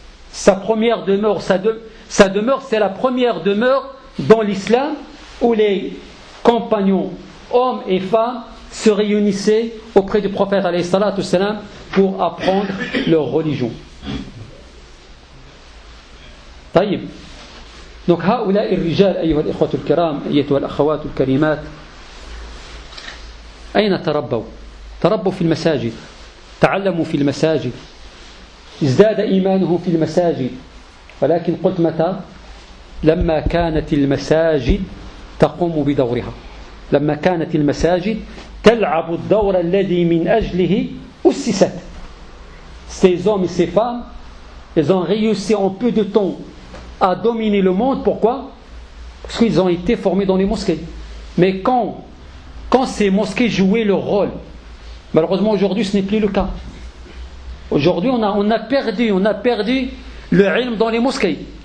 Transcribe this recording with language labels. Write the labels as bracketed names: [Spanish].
[French] Sa première demeure, sa demeure, c'est la première demeure dans l'islam où les compagnons, hommes et femmes, se réunissaient auprès du prophète alayhi salatu salam pour apprendre leur religion. [Arabic] طيب. Donc, هؤلاء الرجال أيها الإخوة الكرام أيها الأخوات الكريمات أين تربوا؟ تربوا في المساجد، تعلموا في المساجد، ازداد إيمانهم في المساجد، ولكن قلت متى؟ لما كانت المساجد تقوم بدورها، لما كانت المساجد تلعب الدور الذي من أجله أسست. [French] Ces hommes et ces femmes, ils ont réussi en peu de temps à dominer le monde. Pourquoi? Parce qu'ils ont été formés dans les mosquées. Mais quand ces mosquées jouaient leur rôle, malheureusement aujourd'hui ce n'est plus le cas. Aujourd'hui on a perdu le ilm dans les mosquées.